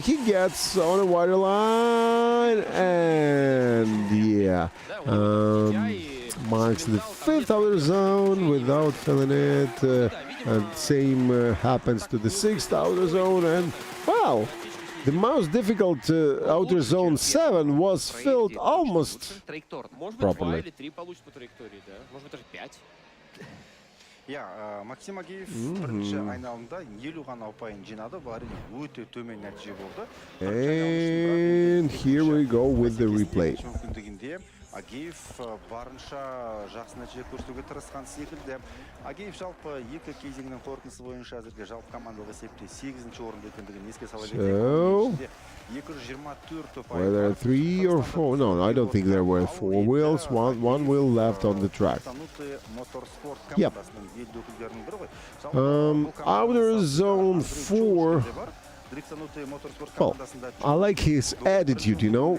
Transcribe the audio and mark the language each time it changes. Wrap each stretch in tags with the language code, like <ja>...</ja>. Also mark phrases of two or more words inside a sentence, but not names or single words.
<en>He gets on a wider line, and yeah, marks the 5th outer zone without filling it. And same happens to the 6th outer zone, and wow, the most difficult outer zone 7 was filled almost properly.</en> <kk>Максим Агеев бірінші айналымда 50 ғана ұпайын жинады, бұл әрине өте төмен нәтиже болды.</kk> <en>And here we go with the replay.</en> <kk>Агеев барынша жақсы нәтиже көрсетуге тырысқан секілді. Агеев жалпы екі кезеңнің қорытындысы бойынша әзірге жалпы командалық есепте 8-ші орында екендігін еске сала кетейік.</kk> <en>Were there 3 or 4? No, I don't think there were 4 wheels. One wheel left on the track. Yep. Outer zone 4. Well, I like his attitude, you know.</en>